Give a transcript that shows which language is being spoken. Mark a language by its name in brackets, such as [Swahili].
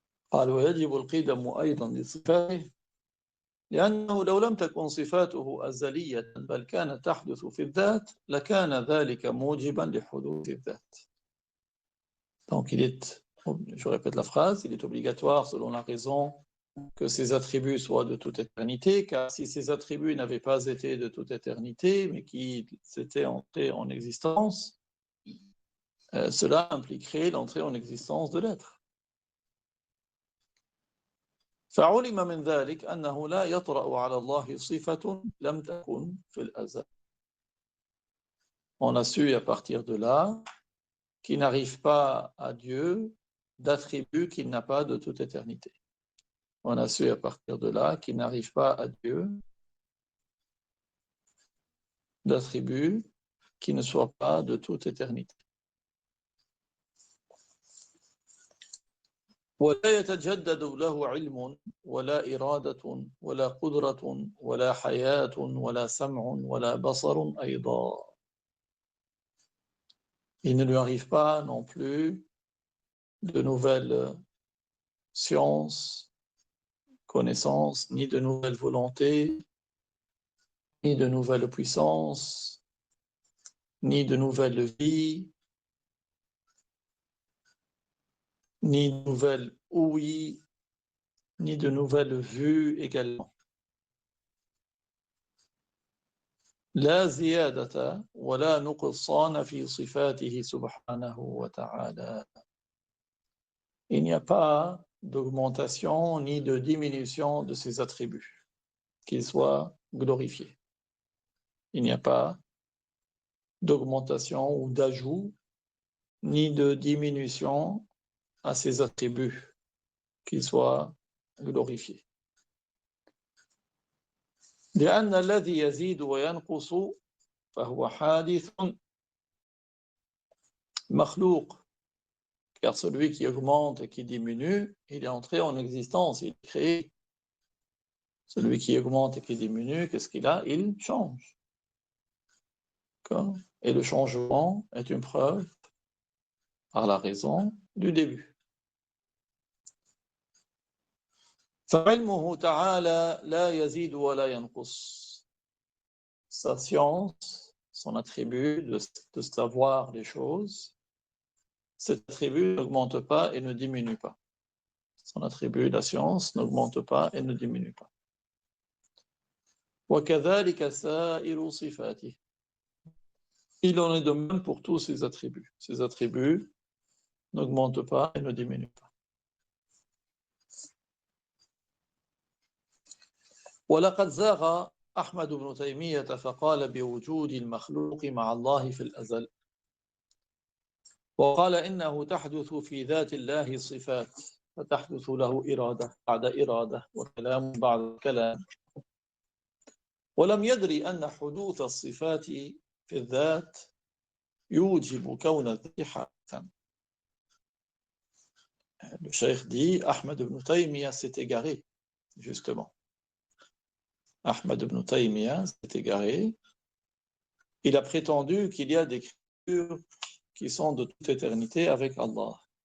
[Arabic] قال ويجب القدم أيضا لصفاته لأنه لو لم تكن صفاته أزلية بل كانت تحدث في الذات لكان ذلك موجبا لحدوث الذات. [French] Donc je répète la phrase, il est obligatoire selon la raison que ces attributs soient de toute éternité, car si ces attributs n'avaient pas été de toute éternité, mais qui s'étaient entrés en existence, cela impliquerait l'entrée en existence de l'être. [Arabic] فعلم من ذلك أنه لا يطرأ على الله صفة لم تكن في الأزل. [French] On a su à partir de là qu'il n'arrive pas à Dieu d'attributs qu'il n'a pas de toute éternité. On a su à partir de là qu'il n'arrive pas à Dieu d'attributs qui ne soient pas de toute éternité. [Arabic] ولا يتجدد له علم ولا إرادة ولا قدرة ولا حياة ولا سمع ولا بصر أيضا. [French] Il ne lui arrive pas non plus de nouvelles sciences, connaissances, ni de nouvelles volontés, ni de nouvelles puissances, ni de nouvelles vies, ni de nouvelles ouïes, ni de nouvelles vues également. [Arabic] لا زيادة ولا نقصان في صفاته سبحانه وتعالى. [French] Il n'y a pas d'augmentation ni de diminution de ses attributs, qu'ils soient glorifiés. Il n'y a pas d'augmentation ou d'ajout, ni de diminution à ses attributs, qu'ils soient glorifiés. [Arabic] لأن الذي يزيد وينقص فهو حادث مخلوق. [French] Car celui qui augmente et qui diminue, il est entré en existence, il est créé. Celui qui augmente et qui diminue, qu'est-ce qu'il a? Il change. Et le changement est une preuve par la raison du début. [Arabic] فعلمه تعالى لا يزيد ولا ينقص. [French] Sa science, son attribut de savoir les choses, cet attribut n'augmente pas et ne diminue pas. Son attribut, la science, n'augmente pas et ne diminue pas. [Arabic] وكذلك سائر صفاته. [French] Il en est de même pour tous ses attributs. Ses attributs n'augmentent pas et ne diminuent pas. [Arabic] ولقد زاغ أحمد بن تيمية فقال بوجود المخلوق مع الله في الأزل. وقال إنه تحدث في ذات الله صفات فتحدث له إرادة بعد إرادة وكلام بعد كلام. ولم يدري أن حدوث الصفات في الذات يوجب كون الذات حادثا. [French] Le cheikh dit, Ahmed ibn Taymiyyah s'est égaré, justement. Ahmed ibn Taymiyyah s'est égaré. Il a prétendu qu'il y a des créatures qui sont de toute éternité avec Allah.